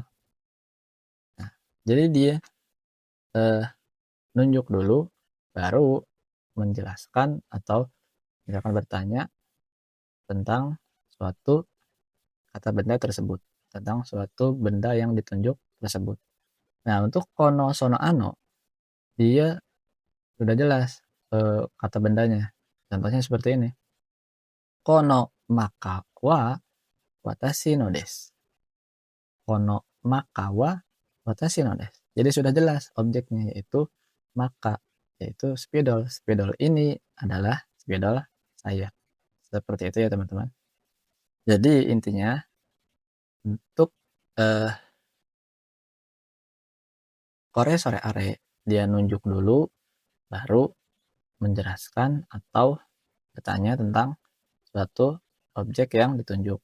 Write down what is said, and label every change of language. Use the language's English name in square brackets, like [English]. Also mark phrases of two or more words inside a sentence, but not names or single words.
[Indonesian] Nah, jadi dia eh, nunjuk dulu, baru menjelaskan atau misalkan bertanya tentang suatu kata benda tersebut, tentang suatu benda yang ditunjuk tersebut. Nah, untuk [Japanese] この その あの, [Indonesian] dia sudah jelas kata bendanya. [Japanese] Contohnya seperti ini. このマーカーは私のです. このマーカーは私のです. [Indonesian] Jadi sudah jelas objeknya yaitu maka, yaitu spidol. Spidol ini adalah spidol saya. Seperti itu ya teman-teman. Jadi intinya untuk eh, [Japanese] これ それ あれ [Indonesian] dia nunjuk dulu baru menjelaskan atau bertanya tentang suatu objek yang ditunjuk.